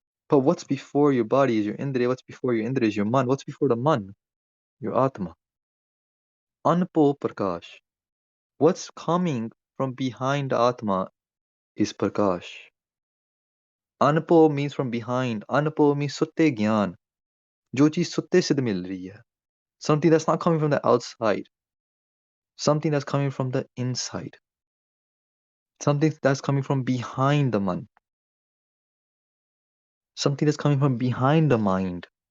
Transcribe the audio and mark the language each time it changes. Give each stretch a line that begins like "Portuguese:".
English: But what's before your body is your indriya, what's before your indriya is your man, what's before the man? Your atma. Anpo prakash. What's coming from behind the atma is prakash. Anpo means from behind. Anpo means sutte gyan.
Hindi: जो चीज सुत्ते सिद्ध मिल रही है.
English: Something that's not coming from the outside. Something that's coming from the inside. Something that's coming from behind the man. Something that's coming from behind the mind.